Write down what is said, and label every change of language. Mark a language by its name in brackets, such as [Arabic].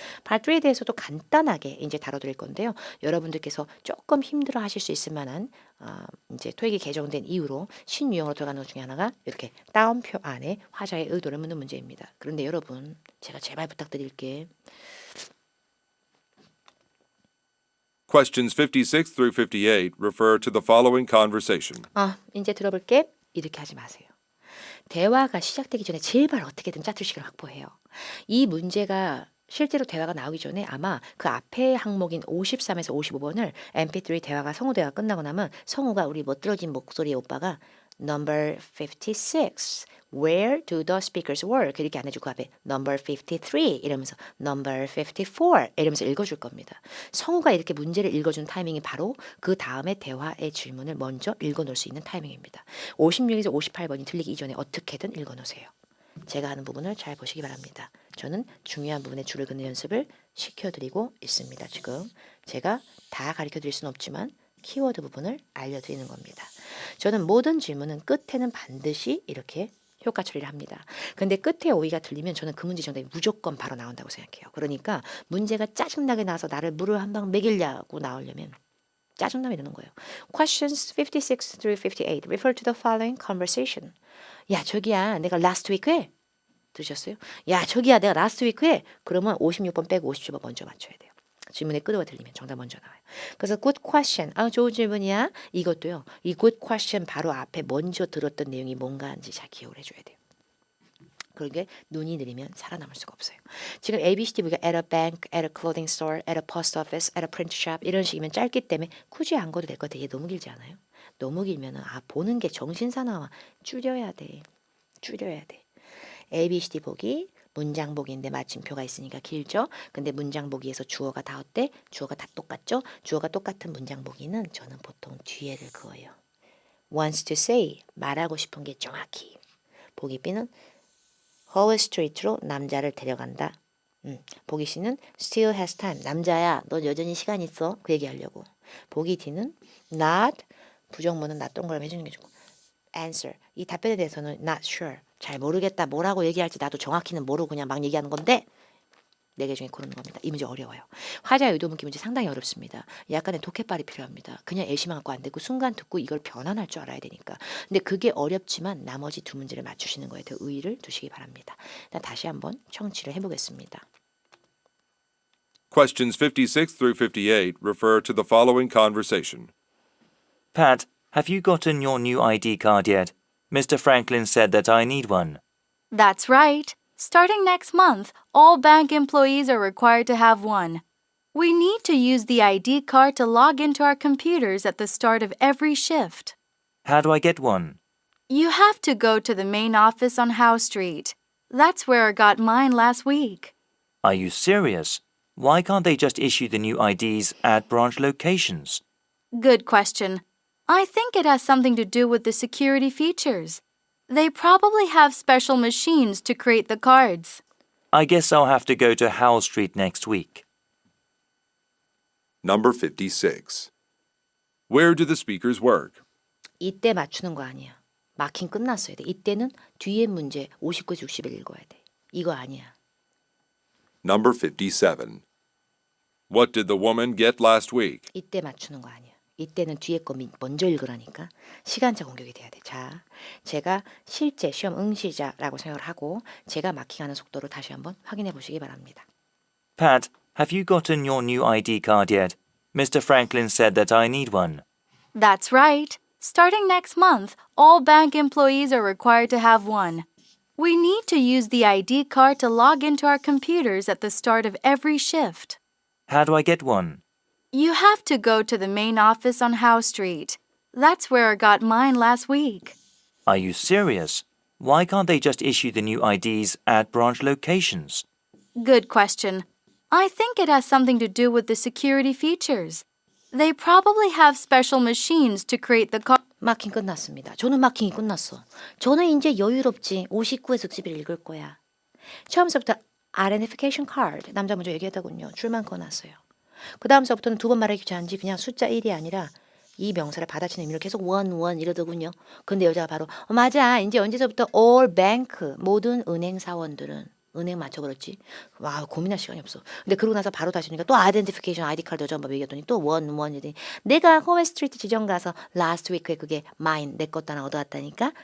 [Korean] part 3에 대해서도 간단하게 이제 다뤄드릴 건데요. 여러분들께서 조금 힘들어 하실 수 있을 만한 이제 토익이 개정된 이후로 신유형으로 들어가는 것 중에 하나가 이렇게 따옴표 안에 화자의 의도를 묻는 문제입니다. 그런데 여러분, 제가 제발 부탁드릴게. [English] Questions 56 through 58 refer to the following conversation. [Korean] 이제 들어볼게. 이렇게 하지 마세요. 대화가 시작되기 전에 제발 어떻게든 짜투식을 확보해요. 이 문제가 실제로 대화가 나오기 전에 아마 그 앞에 항목인 53에서 55번을 MP3 대화가 성우 대화가 끝나고 나면 성우가 우리 멋들어진 목소리의 오빠가 [English] number 56 Where do the speakers work? [Korean] 이렇게 안 해주고 앞에 number 53 이러면서 number 54 이러면서 읽어줄 겁니다. 성우가 이렇게 문제를 읽어주는 타이밍이 바로 그 다음에 대화의 질문을 먼저 읽어놓을 수 있는 타이밍입니다. 56에서 58번이 들리기 이전에 어떻게든 읽어놓으세요. 제가 하는 부분을 잘 보시기 바랍니다. 저는 중요한 부분에 줄을 긋는 연습을 시켜드리고 있습니다. 지금 제가 다 가르쳐드릴 수는 없지만 키워드 부분을 알려드리는 겁니다. 저는 모든 질문은 끝에는 반드시 이렇게 효과 처리를 합니다. 근데 끝에 오이가 들리면 저는 그 문제 정답이 무조건 바로 나온다고 생각해요. 그러니까 문제가 짜증나게 나와서 나를 물을 한 방 먹이려고 나오려면 짜증나게 되는 거예요. [English] Questions 56 through 58 refer to the following conversation. [Korean] 야, 저기야, 내가 [English] last week [Korean] 에 들으셨어요? 야, 저기야, 내가 last week에 그러면 56번 빼고 57번 먼저 맞춰야 돼요. 질문의 끄도가 들리면 정답 먼저 나와요. 그래서 [English] good question. [Korean] 아, 좋은 질문이야. 이것도요. 이 [English] good question [Korean] 바로 앞에 먼저 들었던 내용이 뭔가인지 잘 기억을 해줘야 돼요. 그러게 눈이 느리면 살아남을 수가 없어요. 지금 ABCD 우리가 [English] at a bank, at a clothing store, at a post office, at a print shop [Korean] 이런 식이면 짧기 때문에 굳이 안 거도 될 것 같아. 얘 너무 길지 않아요? 너무 길면은 보는 게 정신사 나와. 줄여야 돼. 줄여야 돼. ABCD 보기, 문장 보기인데 마침표가 있으니까 길죠? 근데 문장 보기에서 주어가 다 어때? 주어가 다 똑같죠? 주어가 똑같은 문장 보기는 저는 보통 뒤에를 그어요. [English] wants to say, [Korean] 말하고 싶은 게 정확히. 보기 B는 Hall Street로 남자를 데려간다. 보기 C는 [English] still has time. [Korean] 남자야, 너 여전히 시간 있어. 그 얘기하려고. 보기 D는 not, 부정문은 not 동그라미 해주는 게 좋고. answer, 이 답변에 대해서는 [English] not sure. [Korean] 잘 모르겠다. 뭐라고 얘기할지 나도 정확히는 모르고 그냥 막 얘기하는 건데 4개 중에 고르는 겁니다. 이 문제 어려워요. 화자 의도문기 문제 상당히 어렵습니다. 약간의 독해발이 필요합니다. 그냥 애시만 갖고 안 되고 순간 듣고 이걸 변환할 줄 알아야 되니까. 근데 그게 어렵지만 나머지 두 문제를 맞추시는 거에 더 의의를 두시기 바랍니다. 일단 다시 한번 청취를 해보겠습니다. [English] Questions 56 through 58 refer to the following conversation. Pat, have you gotten your new ID card yet? Mr. Franklin said that I need one. That's right. Starting next month, all bank employees are required to have one. We need to use the ID card to log into our computers at the start of every shift. How do I get one? You have to go to the main office on Howe Street. That's where I got mine last week. Are you serious? Why can't they just issue the new IDs at branch locations? Good question. I think it has something to do with the security features. They probably have special machines to create the cards. I guess I'll have to go to Howell Street next week. Number 56. Where do the speakers work? [Korean] 이때 맞추는 거 아니야. 마킹 끝났어야 돼. 이때는 뒤에 문제 59에서 61 읽어야 돼. 이거 아니야. [English] Number 57. What did the woman get last week? [Korean] 이때 맞추는 거 아니야. 이때는 뒤에 거 먼저 읽으라니까. 시간차 공격이 돼야 돼. 자, 제가 실제 시험 응시자라고 생각을 하고 제가 마킹하는 속도로 다시 한번 확인해 보시기 바랍니다. [English] Pat, have you gotten your new ID card yet? Mr. Franklin said that I need one. That's right. Starting next month, all bank employees are required to have one. We need to use the ID card to log into our computers at the start of every shift. How do I get one? You have to go to the main office on Howe Street. That's where I got mine last week. Are you serious? Why can't they just issue the new IDs at branch locations? Good question. I think it has something to do with the security features. They probably have special machines to create the card. [Korean] 마킹 끝났습니다. 저는 마킹이 끝났어. 저는 이제 여유롭지. 59에서 61 읽을 거야. 처음서부터 [English] identification card. [Korean] 남자 먼저 얘기했더군요. 줄만 꺼놨어요. 그 다음서부터는 두 번 말하기 귀찮은지 그냥 숫자 1이 아니라 이 명사를 받아치는 의미로 계속 one 이러더군요. 근데 여자가 바로 맞아. 이제 언제서부터 [English] all bank [Korean] 모든 은행 사원들은 은행 맞춰 그렇지. 와 고민할 시간이 없어. 근데 그러고 나서 바로 다시니까 또 아이덴티피케이션 아이디 카드 여자 한번 얘기했더니 또 원이더니 내가 호메 스트리트 지점 가서 [English] last week [Korean] 에 그게 mine 내 것도 하나 얻어왔다니까.